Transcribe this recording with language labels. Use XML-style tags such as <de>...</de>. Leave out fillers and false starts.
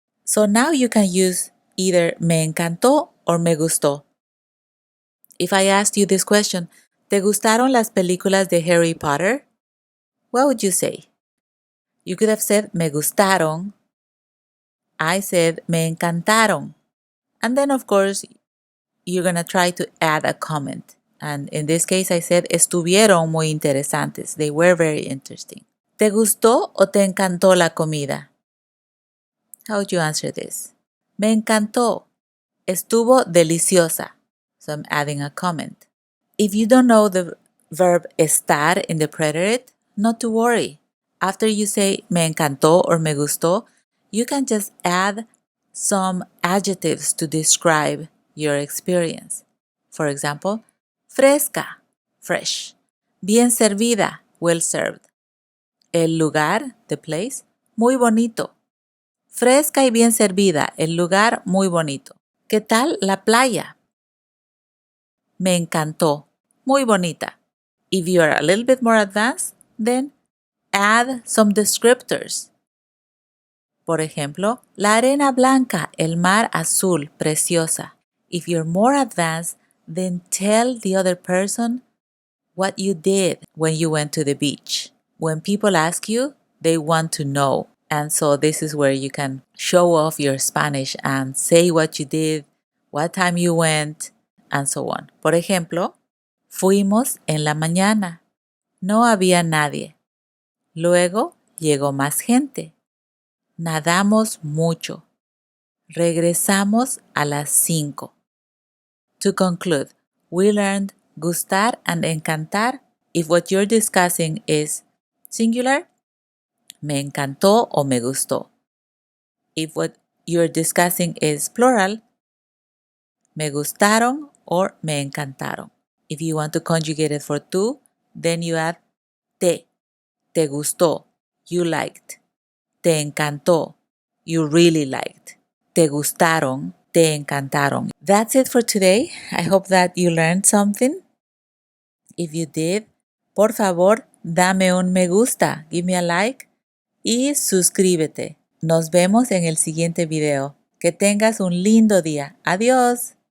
<en>So now you can use either me encantó or me gustó. If I asked you this question,</en> <es>¿te gustaron las películas de Harry Potter?</es> <en>What would you say? You could have said me gustaron. I said me encantaron. And then of course, you're going to try to add a comment. And in this case, I said</en> <es>estuvieron muy interesantes.</es> <en>They were very interesting.</en> <es>¿Te gustó o te encantó la comida?</es> <en>How would you answer this?</en> <es>Me encantó. Estuvo deliciosa.</es> <en>So I'm adding a comment. If you don't know the verb estar in the preterite, not to worry. After you say me encantó or me gustó, you can just add some adjectives to describe your experience. For example, fresca, fresh.</en> <es>Bien servida,</es> <en>well served.</en> <es>El lugar,</es> <en>the place,</en> <es>muy bonito. Fresca y bien servida, el lugar muy bonito. ¿Qué tal la playa? Me encantó, muy bonita.</es> <en>If you are a little bit more advanced, then add some descriptors.</en> <es>Por ejemplo, la arena blanca, el mar azul, preciosa.</es> <en>If you're more advanced, then tell the other person what you did when you went to the beach. When people ask you, they want to know. And so this is where you can show off your Spanish and say what you did, what time you went, and so on.</en> <es>Por ejemplo, fuimos en la mañana. No había nadie. Luego llegó más gente. Nadamos mucho. Regresamos a las 5.</es> <en>To conclude, we learned gustar and encantar if what you're discussing is singular,</en> <es>me encantó o me gustó.</es> <en>If what you're discussing is plural, me gustaron or me encantaron. If you want to conjugate it for two, then you add te gustó, you liked.</en> <es>Te encantó,</es> <en>you really liked.</en> <es>Te gustaron, te encantaron.</es> <en>That's it for today. I hope that you learned something. If you did,</en> <es>por favor, dame un me gusta,</es> <en>give me a like</en> <es>y suscríbete. Nos vemos en el siguiente video. Que tengas un lindo día. Adiós.</es>